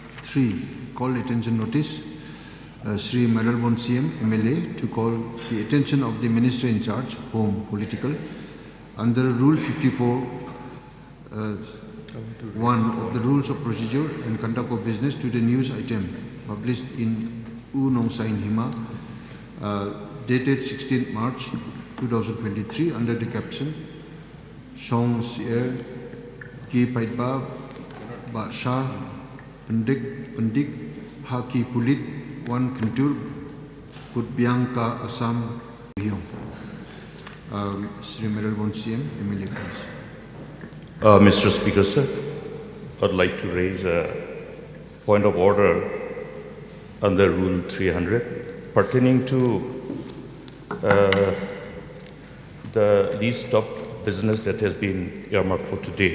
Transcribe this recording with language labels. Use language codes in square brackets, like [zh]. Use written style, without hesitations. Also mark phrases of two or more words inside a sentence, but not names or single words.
[en] 3. Call attention notice. Sri Mayral CM, MLA, to call the attention of the Minister in charge, Home Political, under Rule 54, 1 of the Rules of Procedure and Conduct of Business to the news item published in Nong Sain Hima, dated 16th March 2023 under the caption Song Sier Ki Paitba Basha Pendik Haki Pulit Jingkyntur Putbiangka Assam Sohiong. Sri Mayral CM, MLA, please. Mr. Speaker, sir, I'd like to raise a point of order under Rule 300 pertaining to the list of business that has been earmarked for today.